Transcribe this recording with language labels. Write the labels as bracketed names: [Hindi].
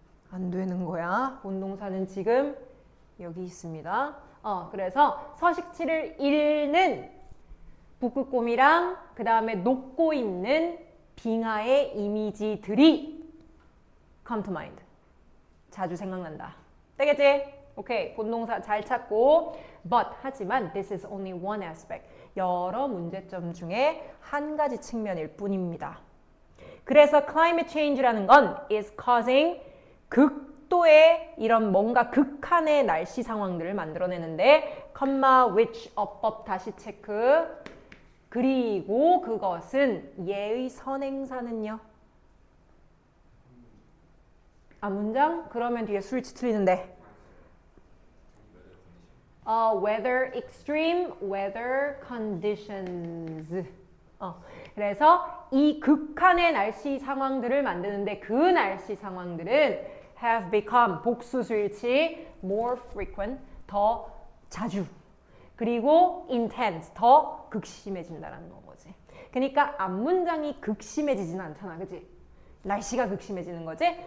[Korean] 안 되는 거야. 본동사는 지금 여기 있습니다. 그래서 서식지를 잃는 북극곰이랑 그 다음에 녹고 있는 빙하의 이미지들이 [English] come to mind. [Korean] 자주 생각난다. 되겠지? 오케이. 본동사 잘 찾고 [English] but [Korean] 하지만 [English] this is only one aspect. [Korean] 여러 문제점 중에 한 가지 측면일 뿐입니다. 그래서 climate change라는 건 is causing 극도의 이런 뭔가 극한의 날씨 상황들을 만들어내는데 which 어법 다시 체크. 그리고 그것은 얘의 선행사는요. 문장? 그러면 뒤에 수일치 틀리는데. [English] weather extreme weather conditions. [Korean] 그래서 이 극한의 날씨 상황들을 만드는데 그 날씨 상황들은 [English] have become [Korean] 복수 수일치 [English] more frequent [Korean] 더 자주 그리고 intense 더 극심해진다라는 거지. 그러니까 앞문장이 극심해지진 않잖아, 그지? 날씨가 극심해지는 거지.